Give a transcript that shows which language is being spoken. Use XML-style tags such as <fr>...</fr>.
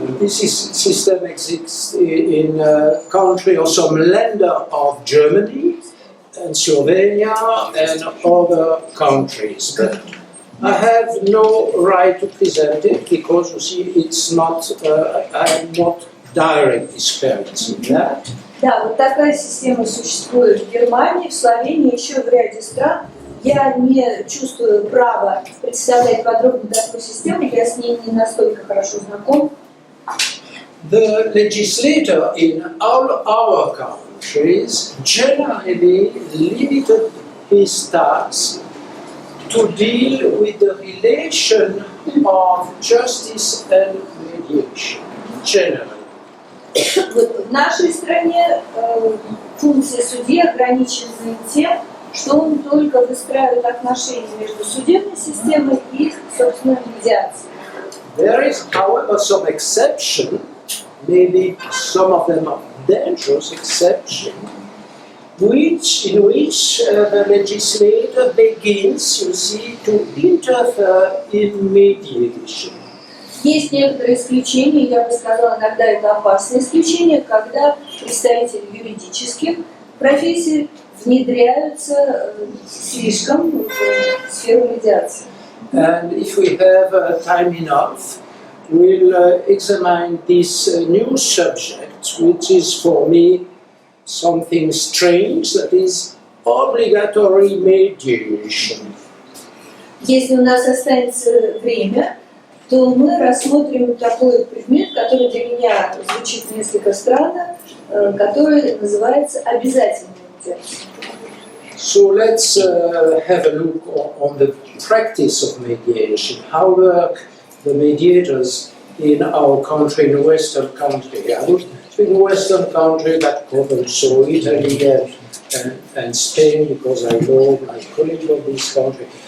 <en>This system exists in a country or some länder of Germany and Slovenia and other countries. But I have no right to present it because you see it's not, I'm not direct experience in that.</en> <ru>Да, вот такая система существует в Германии, в Словении, еще в ряде стран. Я не чувствую права представлять подробно такую систему, я с ней не настолько хорошо знаком.</ru> <en>The legislator in all our countries generally limited his task to deal with the relation of justice and mediation, generally.</en> <ru>Вот в нашей стране функция судьи ограничена тем, что он только выстраивает отношения между судебной системой и, собственно, медиацией.</ru> <en>There is, however, some exception, maybe some of them are dangerous exceptions, in which the legislator begins, you see, to interfere in mediation.</en> <ru>Есть некоторые исключения, я бы сказала, иногда это опасные исключения, когда представители юридических профессий внедряются слишком в сферу медиации.</ru> <en>And if we have time enough, we'll examine this new subject, which is for me something strange, that is obligatory mediation.</en> <ru>Если у нас останется время, то мы рассмотрим такой предмет, который для меня звучит несколько странно, который называется обязательная медиация.</ru> <en>So let's have a look on the practice of mediation. How work the mediators in our country, in Western country? I would in Western country that covers so Italy and Spain, because I know my colleagues of this country.</en>